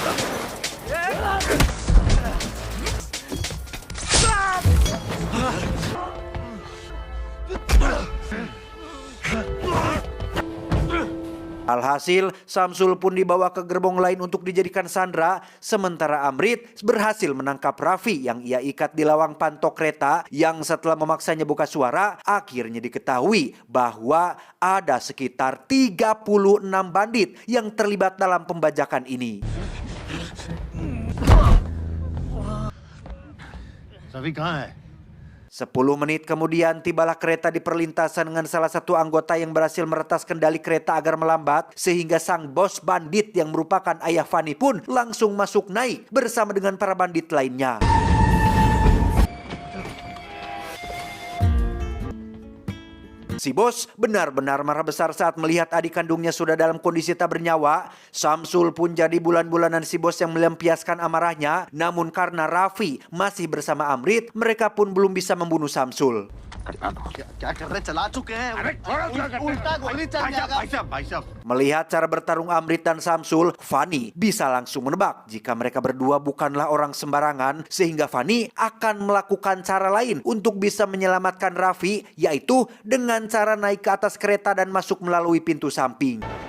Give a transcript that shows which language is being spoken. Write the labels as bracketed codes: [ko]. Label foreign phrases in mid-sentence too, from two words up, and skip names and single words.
[id] Alhasil, Samsul pun dibawa ke gerbong lain untuk dijadikan sandera, sementara Amrit berhasil menangkap Raffi yang ia ikat di lawang pantok kereta, yang setelah memaksanya buka suara, akhirnya diketahui bahwa ada sekitar 36 bandit yang terlibat dalam pembajakan ini. [hi] रवि कहाँ है? [id] 10 menit kemudian tibalah kereta di perlintasan dengan salah satu anggota yang berhasil meretas kendali kereta agar melambat, sehingga sang bos bandit yang merupakan ayah Fani pun langsung masuk naik bersama dengan para bandit lainnya. Si bos benar-benar marah besar saat melihat adik kandungnya sudah dalam kondisi tak bernyawa. Samsul pun jadi bulan-bulanan si bos yang melampiaskan amarahnya. Namun karena Raffi masih bersama Amrit, mereka pun belum bisa membunuh Samsul. [hi] क्या कर रहे चला चुके हैं उल्टा गोली चल जाएगा [id] Melihat cara bertarung Amrit dan Samsul, Fani bisa langsung menebak jika mereka berdua bukanlah orang sembarangan, sehingga Fani akan melakukan cara lain untuk bisa menyelamatkan Raffi, yaitu dengan cara naik ke atas kereta dan masuk melalui pintu samping.